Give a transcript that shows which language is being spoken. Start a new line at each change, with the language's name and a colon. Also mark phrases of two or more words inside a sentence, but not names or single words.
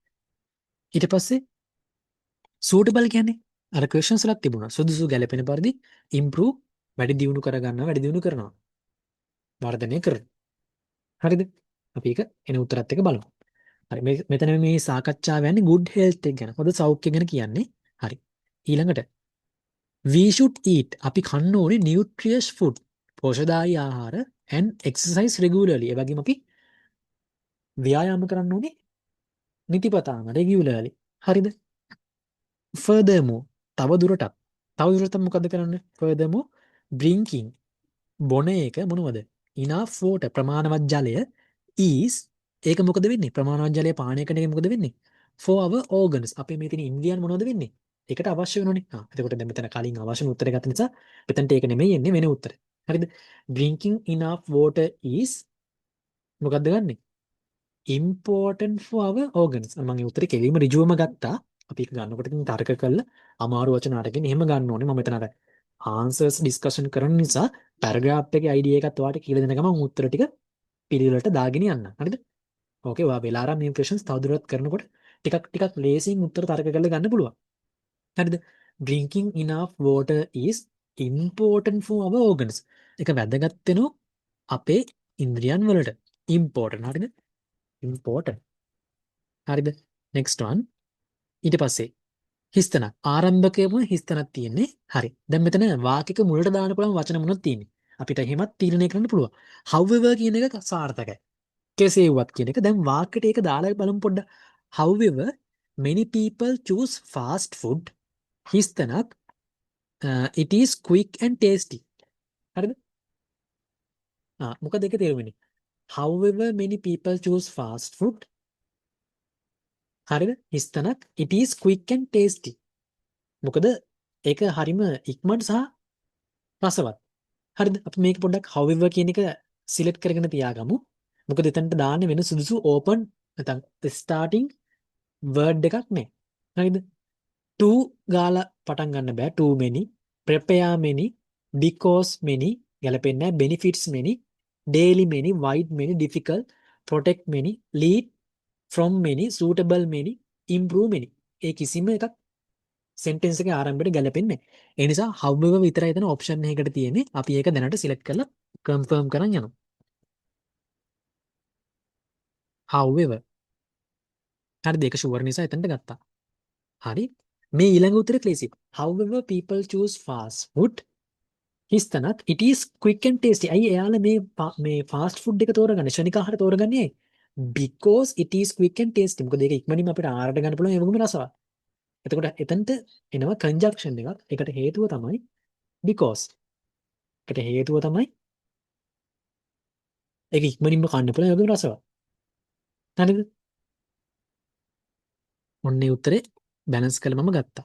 Sinhala: ඊට පස්සේ suitable කියන්නේ අර questions වලත් තිබුණා සුදුසු ගැළපෙන පරිදි improve වැඩි දියුණු කරගන්නවා වැඩි දියුණු කරනවා වර්ධනය කරනවා හරිද අපි ඒක එන උත්තරත් එක බලමු හරි මෙතන මේ සාකච්ඡාව යන්නේ
English: good health
Sinhala: එක ගැන හොඳ සෞඛ්‍ය ගැන කියන්නේ හරි ඊළඟට
English: we should eat
Sinhala: අපි කන්න ඕනේ
English: nutritious food
Sinhala: පෝෂ්‍යදායී ආහාර
English: and exercise regularly
Sinhala: ඒ වගේම අපි ව්‍යායාම කරන්න ඕනේ නිතිපතාම regularly හරිද furthermore තවදුරටත් මොකද කරන්න furthermore drinking බොන එක මොනවද
English: enough water
Sinhala: ප්‍රමාණවත් ජලය is ඒක මොකද වෙන්නේ ප්‍රමාණවත් ජලය පානය කරන එක මොකද වෙන්නේ
English: for our organs
Sinhala: අපේ මේ තියෙන ඉන්ද්‍රියන් මොනවද වෙන්නේ ඒකට අවශ්‍ය වෙනෝනේ එතකොට දැන් මෙතන කලින් අවශ්‍ය උත්තරය ගත්ත නිසා මෙතනට ඒක නෙමෙයි එන්නේ වෙන උත්තරය හරිද
English: drinking enough water is
Sinhala: මොකද්ද ගන්නෙ
English: important for our organs
Sinhala: මම මේ උත්තරේ කෙලින්ම ඍජුවම ගත්තා අපි ඒක ගන්නකොට ඉතින් තර්ක කළා අමාරු වචන අරගෙන එහෙම ගන්න ඕනේ මම මෙතන අර
English: answers discussion
Sinhala: කරන නිසා paragraph එකේ idea එකත් ඔයාලට කියලා දෙන ගමන් උත්තර ටික පිළිවෙලට දාගෙන යන්න. හරිද? ඕකේ ඔයා වෙලා ආරම් මේ questions තවදුරටත් කරනකොට ටිකක් ලේසියෙන් උත්තර තර්ක කරලා ගන්න පුළුවන්. හරිද?
English: Drinking enough water is important for our organs.
Sinhala: ඒක වැදගත් වෙනවා අපේ ඉන්ද්‍රියන් වලට.
English: important හරිද? important. හරිද? next one.
Sinhala: ඊට පස්සේ හිස්තන ආරම්භකයේම හිස්තනක් තියෙන්නේ. හරි. දැන් මෙතන වාක්‍යක මුලට දාන්න පුළුවන් වචන මොනවද තියෙන්නේ? අපිට එහෙමත් තීරණය කරන්න පුළුවන්. however කියන එක සාර්ථකයි. කෙසේ වුවත් කියන එක දැන් වාක්‍යයට ඒක දාලා බලමු පොඩ්ඩක්.
English: however many people choose fast food. හිස්තනක් it is quick and tasty.
Sinhala: හරිද? මොකද ඒක තේරුම වෙන්නේ?
English: however many people choose fast food. හරිද? හිස්තනක් it is quick and tasty.
Sinhala: මොකද ඒක හරිම ඉක්මනට සහ රසවත්. හරිද? අපි මේක පොඩ්ඩක් however කියන එක සිලෙක්ට් කරගෙන තියාගමු. මොකද එතනට දාන්නේ වෙන සුදුසු open නැත්නම්
English: starting word
Sinhala: එකක් නෑ. හරිද? to ගාලා පටන් ගන්න බෑ.
English: too many, prepare many, because many
Sinhala: ගැලපෙන්නේ නැහැ.
English: benefits many, daily many, wide many, difficult, protect many, lead from many, suitable many, improve many.
Sinhala: ඒ කිසිම එකක් sentence එකේ ආරම්භයට ගැලපෙන්නේ නැහැ. ඒ නිසා however විතරයි එතන option එකකට තියෙන්නේ. අපි ඒක දැනට select කරලා confirm කරන් යනවා. however හරිද ඒක ෂුවර් නිසා එතනට ගත්තා. හරි මේ ඊළඟ උත්තරේ ක්ලේසි.
English: however people choose fast food හිස්තනක් it is quick and tasty.
Sinhala: ඇයි එයාලා මේ
English: fast food
Sinhala: එක තෝරගන්නේ? ශනික ආහාර තෝරගන්නේ ඇයි?
English: Because it is quick and tasty.
Sinhala: මොකද ඒක ඉක්මනින්ම අපිට ආහාරයට ගන්න පුළුවන් ඒ වගේම රසවත්. එතකොට එතනට එනවා conjunction එකක්. ඒකට හේතුව තමයි because. ඒකට හේතුව තමයි ඒක ඉක්මනින්ම කන්න පුළුවන් ඒ වගේම රසවත්. හරිද? ඔන්නේ උත්තරේ බැලන්ස් කරලා මම ගත්තා.